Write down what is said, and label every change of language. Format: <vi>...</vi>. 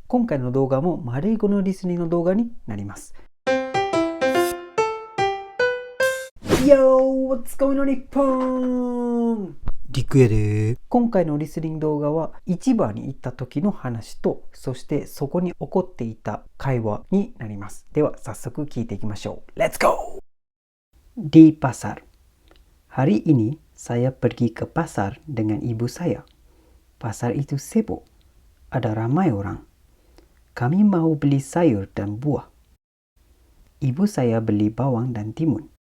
<ja>今回の動画も丸い語のリスニングの動画になります。</ja> <en>Yo! What's going on, 日本？</en> <ja>リクエで。今回のリスニング動画は市場に行った時の話と、そしてそこに起こっていた会話になります。では早速聞いていきましょう。</ja> <en>Let's go!</en> <ms>Di pasar. Hari ini saya pergi ke pasar dengan ibu saya. Pasar itu sibuk. Ada ramai orang. Kami mau beli sayur dan buah. Ibu saya beli bawang dan timun.</ms>